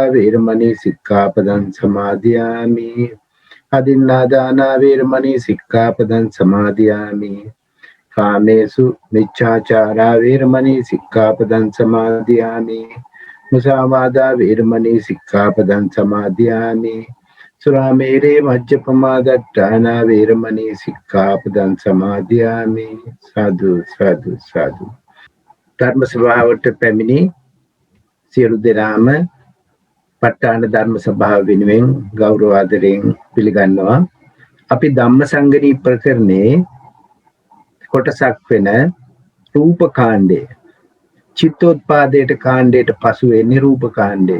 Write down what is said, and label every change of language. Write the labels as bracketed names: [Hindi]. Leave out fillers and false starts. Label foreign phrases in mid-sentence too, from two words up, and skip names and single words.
[Pali] වේරමණී සික්ඛාපදං සමාදියාමි අදින්නාදානා වේරමණී සික්ඛාපදං සමාදියාමි කාමේසු මිච්ඡාචාරා වේරමණී සික්ඛාපදං සමාදියාමි මුසාවාදා වේරමණී සික්ඛාපදං සමාදියාමි සුරාමේරේ මජ්ජපමාදට්ඨානා වේරමණී සික්ඛාපදං සමාදියාමි සාදු සාදු සාදු. [Sinhala] ධර්ම සභාවට පැමිණි සියලු දෙනාම ප ဋ ාණ ධර්ම සභාව වෙනුවෙන් ගෞරව ආදරයෙන් පිළිගන්නවා. අපි ධම්මසංගණී ප්‍රකරණේ කොටසක් වෙන රූප කාණ්ඩය චිත්තෝත්පාදයට කාණ්ඩයට පසු වෙන්නේ රූප කාණ්ඩය.